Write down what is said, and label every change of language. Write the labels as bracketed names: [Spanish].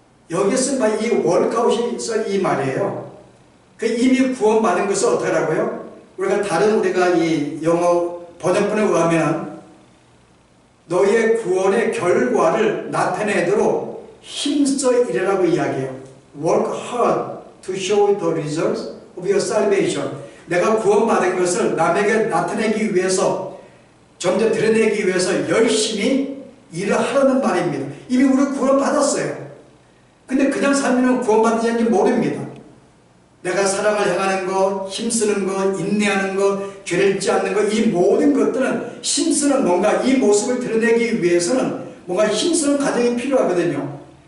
[Korean] 여기서 이 월크아웃이 써 이 말이에요. 그 이미 구원받은 것을 어떻게 하라고요? 우리가 이 영어 번역본에 의하면 너희의 구원의 결과를 나타내도록 힘써 일하라고 이야기해요. [English] Work hard to show the results of your salvation. [Korean] 내가 구원받은 것을 남에게 나타내기 위해서, 점점 드러내기 위해서 열심히 일을 하라는 말입니다. 이미 우리 구원받았어요. 근데 그냥 살면 구원받는지 모릅니다. 내가 사랑을 향하는 것, 힘쓰는 것, 인내하는 것, 죄를 짓지 않는 것, 이 모든 것들은 힘쓰는 뭔가 이 모습을 드러내기 위해서는 뭔가 힘쓰는 과정이 필요하거든요.